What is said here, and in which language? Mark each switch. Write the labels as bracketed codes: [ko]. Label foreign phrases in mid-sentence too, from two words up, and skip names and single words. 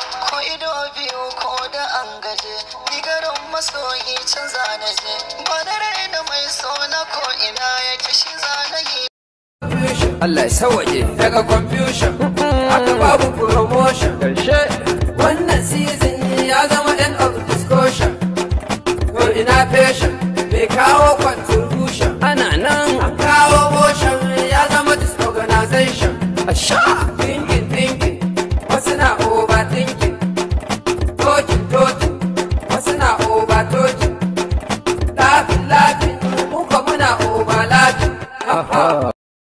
[ha] Ko ido biyu ko da an gaje, ni garin masoyi can za na je. Ba na raina mai so na ko ina yake shi za na yi. Allah ya sauwaƙe daga confusion, haka babu promotion. Wannan season ya zama [en] end of discussion. [ha] To ina patient, bai kawo contribution. Ana nan an kawo motion, ya zama disorganization. A sha [en] thinking, thinking, [ha] wasu na overthinking. [en] Talking, talking, [ha] wasu na [en] over talking. Laughing, laughing, [ha] mu ko muna [en] over laughing. Aha.